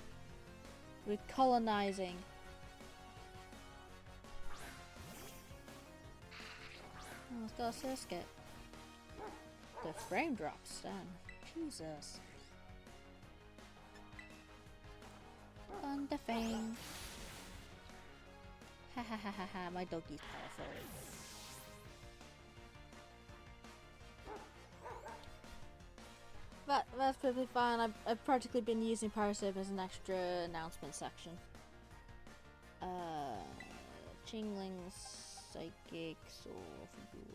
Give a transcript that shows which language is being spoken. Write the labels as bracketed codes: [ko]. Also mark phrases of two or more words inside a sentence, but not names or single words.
[en] We're colonizing. Oh, let's go Surskit. The frame drops down. Jesus. On the fang. Ha ha ha ha ha, my doggy's powerful. That's perfectly fine. I've practically been using Parasite as an extra announcement section. Chinglings, Psychics, or Fools.